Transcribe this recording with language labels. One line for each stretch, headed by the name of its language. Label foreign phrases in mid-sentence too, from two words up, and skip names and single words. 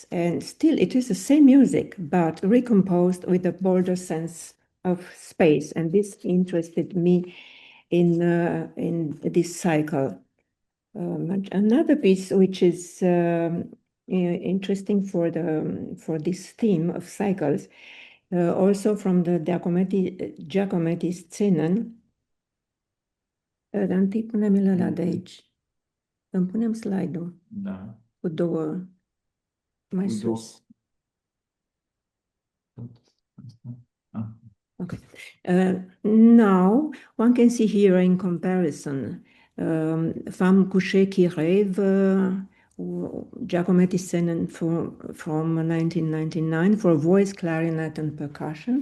English: And still it is the same music, but recomposed with a bolder sense of space. And this interested me in this cycle. Another piece which is interesting for this theme of cycles, also from the Giacometti Szenen.
Romanian: Dar întâi punem-l ăla de aici. Îmi punem slide-ul. Da. Cu două mai sus.
English: Okay. Now one can see here in comparison Femme couchée qui rêve, Giacometti Szenen from 1999 for voice, clarinet, and percussion.